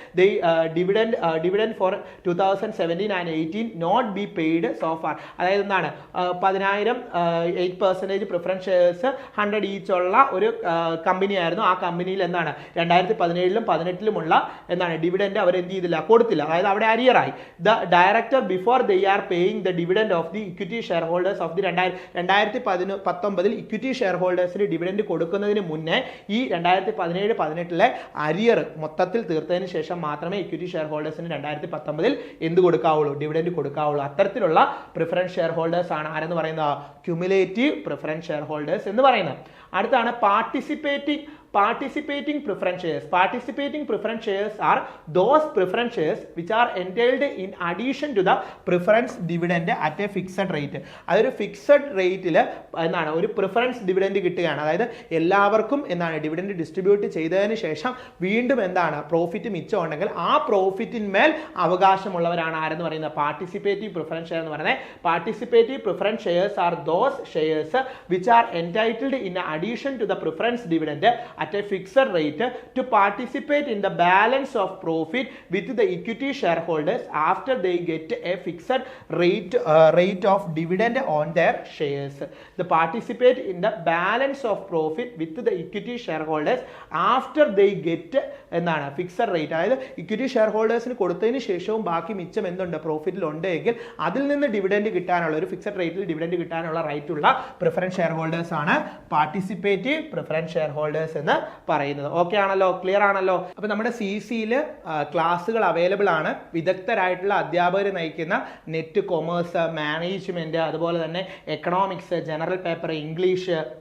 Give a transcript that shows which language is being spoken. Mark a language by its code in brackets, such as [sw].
[en] They dividend for 2017 and 18 not be paid so far. [ml] അതായത് എന്താണ് 10,000 8% preference shares 100 each ഉള്ള ഒരു കമ്പനി ആയിരുന്നു. ആ കമ്പനിയിൽ എന്താണ് 2017 18 എന്താണ് ഡിവിഡൻഡ് അവർ എന്ത് ചെയ്തില്ല? കൊടുത്തില്ല. അതായത് അവിടെ അരിയറായി. [en] the director before they are paying the dividend of the [ml] equity share holders of the 2019 equity share ഹോൾഡേഴ്സിന് dividend കൊടുക്കുന്നതിന് മുന്നേ ഈ 2017-18 അരിയർ മൊത്തത്തിൽ തീർത്തതിന് ശേഷം മാത്രമേ ഇക്വിറ്റി ഷെയർ ഹോൾഡേഴ്സിന് 2019 എന്ത് കൊടുക്കാവുള്ളൂ? ഡിവിഡൻഡ് കൊടുക്കാവുള്ളൂ. അത്തരത്തിലുള്ള പ്രിഫറൻസ് ഷെയർ ഹോൾഡേഴ്സ് ആണ് ആരെന്ന് പറയുന്നത്? ക്യുമുലേറ്റീവ് പ്രിഫറൻസ് ഷെയർ ഹോൾഡേഴ്സ് എന്ന് പറയുന്നത്. അടുത്താണ് participating preference shares. [en] Participating preference shares are those preference shares which are entailed in addition to the preference dividend at a fixed rate. [ml] അതൊരു fixed റേറ്റിൽ എന്താണ് ഒരു പ്രിഫറൻസ് ഡിവിഡൻഡ് കിട്ടുകയാണ്. അതായത് എല്ലാവർക്കും എന്താണ് ഡിവിഡൻഡ് ഡിസ്ട്രിബ്യൂട്ട് ചെയ്തതിന് ശേഷം വീണ്ടും എന്താണ് പ്രോഫിറ്റ് മിച്ചം ഉണ്ടെങ്കിൽ ആ പ്രോഫിറ്റിന്മേൽ അവകാശമുള്ളവരാണ് ആരെന്ന് പറയുന്നത്? പാർട്ടിസിപ്പേറ്റീവ് പ്രിഫറൻസ് ഷെയർ എന്ന് പറയുന്നത്. [en] Participative preference shares are those shares which are entitled in addition to the preference dividend at a fixed rate to participate in the balance of profit with the equity shareholders after they get a fixed rate of dividend on their shares. They participate in the balance of profit with the equity shareholders after they get [ml] എന്താണ് [en] Fixed rate. [ml] അതായത് equity share ഹോൾഡേഴ്സിന് കൊടുത്തതിന് ശേഷവും ബാക്കി മിച്ചം എന്തുണ്ട് പ്രോഫിറ്റിൽ ഉണ്ടെങ്കിൽ അതിൽ നിന്ന് ഡിവിഡൻഡ് കിട്ടാനുള്ള ഒരു ഫിക്സഡ് റേറ്റിൽ ഡിവിഡൻഡ് കിട്ടാനുള്ള റൈറ്റ് ഉള്ള പ്രിഫറൻസ് ഷെയർ ഹോൾഡേഴ്സ് ആണ് പാർട്ടിസിപ്പേറ്റീവ് പ്രിഫറൻസ് ഷെയർ ഹോൾഡേഴ്സ് എന്ന് പറയുന്നത്. ഓക്കെ ആണല്ലോ? ക്ലിയർ ആണല്ലോ? അപ്പൊ നമ്മുടെ CC-യിൽ ക്ലാസ്സുകൾ അവൈലബിൾ ആണ്. വിദഗ്ധരായിട്ടുള്ള അധ്യാപകർ നയിക്കുന്ന നെറ്റ്, കൊമേഴ്സ്, മാനേജ്മെന്റ്, അതുപോലെ തന്നെ എക്കണോമിക്സ്, ജനറൽ പേപ്പർ, ഇംഗ്ലീഷ്,